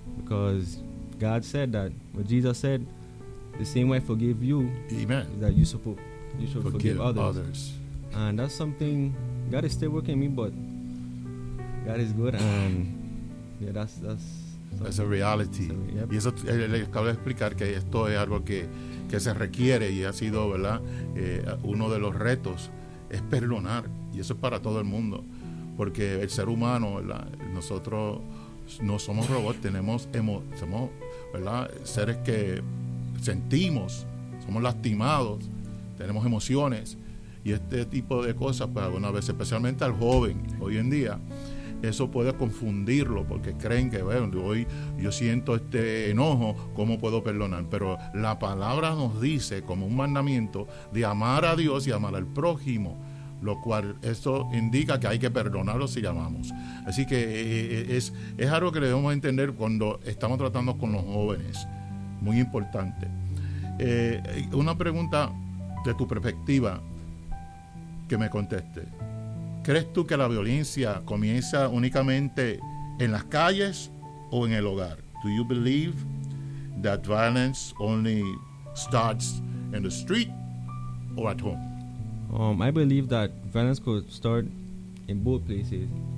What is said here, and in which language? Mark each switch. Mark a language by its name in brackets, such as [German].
[English] Because God said that, what Jesus said, the same way I forgive you, amen, is that you should forgive others. And that's something, God is still working in me, but God is good, and yeah, that's a reality. [Spanish] Yep. Y eso, le acabo de explicar que esto es algo que se requiere, y ha sido, ¿verdad?, uno de los retos, es perdonar, y eso es para todo el mundo, porque el ser humano, ¿verdad?, nosotros no somos robots, somos, ¿verdad?, seres que sentimos, somos lastimados, tenemos emociones, y este tipo de cosas, pues alguna vez, especialmente al joven hoy en día, eso puede confundirlo, porque creen que, bueno, hoy yo siento este enojo, ¿cómo puedo perdonar? Pero la palabra nos dice, como un mandamiento, de amar a Dios y amar al prójimo, lo cual esto indica que hay que perdonarlo si llamamos. Así que es algo que debemos entender cuando estamos tratando con los jóvenes. Muy importante. Una pregunta de tu perspectiva que me conteste. ¿Crees tú que la violencia comienza únicamente en las calles o en el hogar? [English] Do you believe that violence only starts in the street or at home? I believe that violence could start in both places.